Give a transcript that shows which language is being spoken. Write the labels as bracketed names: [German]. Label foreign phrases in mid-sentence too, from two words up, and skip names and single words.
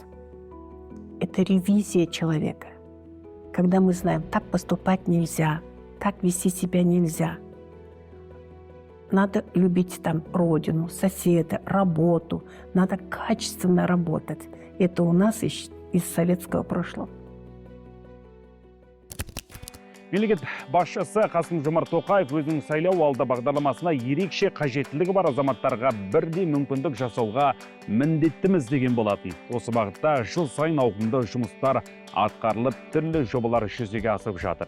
[Russian] Это ревизия человека. Когда мы знаем, так поступать нельзя, так вести себя нельзя. Надо любить там родину, соседа, работу. Надо качественно работать. Это у нас из советского прошлого. [Kazakh] Мемлекет басшысы Қасым-Жомарт Тоқаев өзінің сайлау алды бағдарламасына ерекше қажеттілігі бар азаматтарға бірдей мүмкіндік жасауға міндеттіміз деген болатын. Осы бағытта жыл сайын ауқымды жұмыстар атқарылып, түрлі жобалар жүзеге асып жатыр.